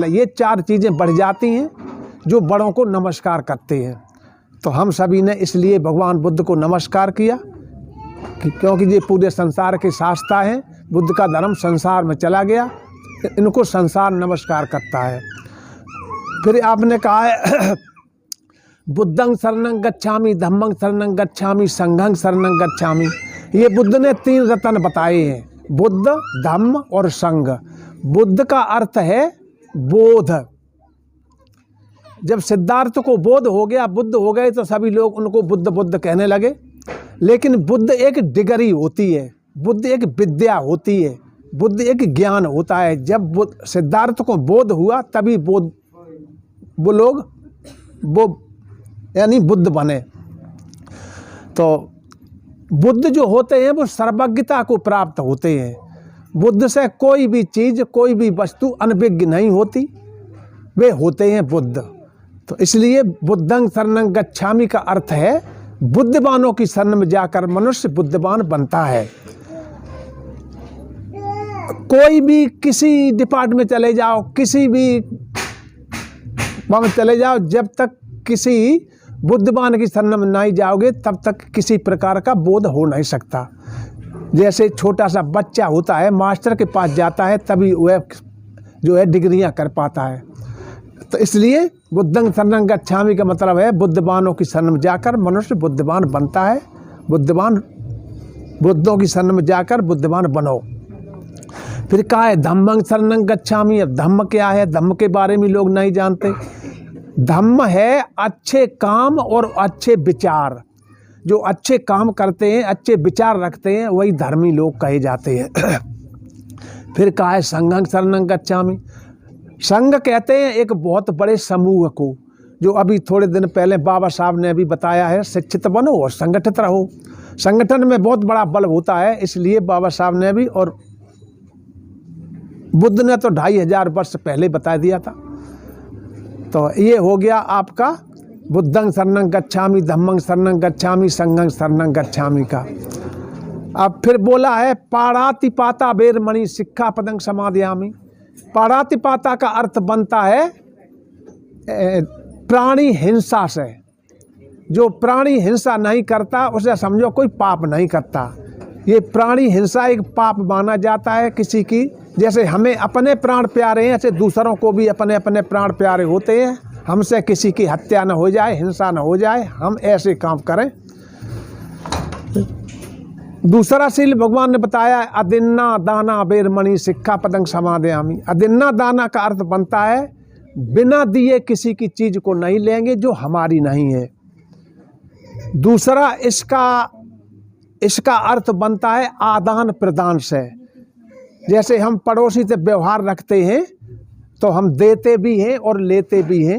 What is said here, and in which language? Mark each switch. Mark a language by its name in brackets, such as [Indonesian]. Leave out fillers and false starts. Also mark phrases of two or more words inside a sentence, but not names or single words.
[Hindi] ये 4 चीज़ें बढ़ जाती हैं जो बड़ों को नमस्कार करते हैं। तो हम सभी ने इसलिए भगवान बुद्ध को नमस्कार किया क्योंकि ये पूरे संसार के शास्ता हैं। बुद्ध का धर्म संसार में चला गया, इनको संसार नमस्कार करता है। फिर आपने कहा है [Pali] बुद्धं शरणं गच्छामि, धम्मं शरणं गच्छामि, संघं शरणं गच्छामि। [Hindi] ये बुद्ध ने 3 रत्न बताए हैं, बुद्ध, धम्म और संघ। बुद्ध का अर्थ है बोध। जब सिद्धार्थ को बोध हो गया, बुद्ध हो गए, तो सभी लोग उनको बुद्ध बुद्ध कहने लगे। लेकिन बुद्ध एक डिग्री होती है, बुद्धि एक विद्या होती है, बुद्धि एक ज्ञान होता है। जब सिद्धार्थ को बोध हुआ तभी वो लोग यानी बुद्ध बने। तो बुद्ध जो होते हैं वो सर्वज्ञता को प्राप्त होते हैं। बुद्ध से कोई भी चीज़, कोई भी वस्तु अनभिज्ञ नहीं होती, वे होते हैं बुद्ध। तो इसलिए [Pali] बुद्धं शरणं गच्छामि [Hindi] का अर्थ है बुद्धिमानों की शरण में जाकर मनुष्य बुद्धिमान बनता है। कोई भी किसी डिपार्टमेंट में चले जाओ, किसी भी वहाँ चले जाओ, जब तक किसी बुद्धिमान की शरण में नहीं जाओगे तब तक किसी प्रकार का बोध हो नहीं सकता। जैसे छोटा सा बच्चा होता है, मास्टर के पास जाता है तभी वह जो है डिग्रियां कर पाता है। तो इसलिए [Pali] बुद्धं शरणं गच्छामि [Hindi] का मतलब है बुद्धिमानों की शरण में जाकर मनुष्य बुद्धिमान बनता है। बुद्धों की शरण में जाकर बुद्धिमान बनो। फिर कहा है [Pali] धम्मं शरणं गच्छामि। [Hindi] अब धम्म क्या है? धम्म के बारे में लोग नहीं जानते। धम्म है अच्छे काम और अच्छे विचार। जो अच्छे काम करते हैं, अच्छे विचार रखते हैं, वही धर्मी लोग कहे जाते हैं। फिर कहा है [Pali] संघं शरणं गच्छामि। [Hindi] संघ कहते हैं एक बहुत बड़े समूह को, जो अभी थोड़े दिन पहले बाबा साहब ने भी बताया है, शिक्षित बनो और संगठित रहो। संगठन में बहुत बड़ा बल होता है, इसलिए बाबा साहब ने भी और बुद्ध ने तो 2500 वर्ष पहले बता दिया था। तो ये हो गया आपका [Pali] बुद्धं शरणं गच्छामि, धम्मं शरणं गच्छामि, संघं शरणं गच्छामि [Hindi] का। अब फिर बोला है [Pali] पाणातिपाता वेरमणि सिक्खापदं समादयामि। [Hindi] पाणातिपाता का अर्थ बनता है प्राणी हिंसा से। जो प्राणी हिंसा नहीं करता उसे समझो कोई पाप नहीं करता। ये प्राणी हिंसा एक पाप माना जाता है किसी की। जैसे हमें अपने प्राण प्यारे हैं, ऐसे दूसरों को भी अपने अपने प्राण प्यारे होते हैं। हमसे किसी की हत्या न हो जाए, हिंसा न हो जाए, हम ऐसे काम करें। दूसरा शील भगवान ने बताया [Pali] अदिन्ना दाना वेरमणि सिक्खापदं समादयामि। अदिन्ना दाना [Hindi] का अर्थ बनता है बिना दिए किसी की चीज़ को नहीं लेंगे जो हमारी नहीं है। दूसरा इसका अर्थ बनता है आदान प्रदान से। जैसे हम पड़ोसी से व्यवहार रखते हैं तो हम देते भी हैं और लेते भी हैं।